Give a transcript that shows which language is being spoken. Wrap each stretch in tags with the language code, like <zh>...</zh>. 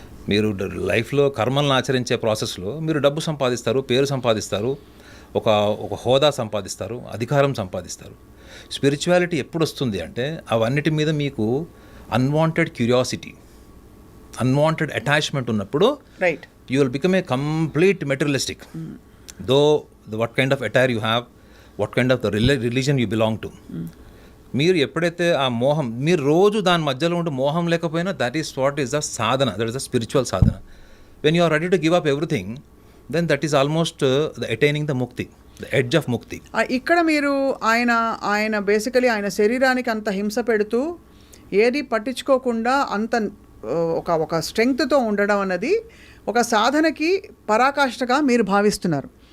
<te>మీరు లైఫ్లో కర్మలను ఆచరించే ప్రాసెస్లో మీరు డబ్బు సంపాదిస్తారు, పేరు సంపాదిస్తారు, ఒక హోదా సంపాదిస్తారు, అధికారం సంపాదిస్తారు. స్పిరిచువాలిటీ ఎప్పుడు వస్తుంది అంటే అవన్నిటి మీద మీకు అన్వాంటెడ్ క్యూరియాసిటీ, అన్వాంటెడ్ అటాచ్మెంట్ ఉన్నప్పుడు</te> <en>Right you will become a complete materialistic. Though what kind of attire you have, what kind of the religion you belong to.</en> <te>మీరు ఎప్పుడైతే ఆ మోహం, మీరు రోజు దాని మధ్యలో ఉంటే మోహం లేకపోయినా</te> <en>That is what is the sadhana, that is the spiritual sadhana. When you are ready to give up everything, then that is almost the attaining the mukti, the edge of mukti.</en> <te>ఇక్కడ మీరు ఆయన బేసికలీ ఆయన శరీరానికి అంత హింస పెడుతూ ఏది పట్టించుకోకుండా అంత ఒక స్ట్రెంగ్త్తో ఉండడం అన్నది ఒక సాధనకి పరాకాష్ఠగా మీరు భావిస్తున్నారు.</te>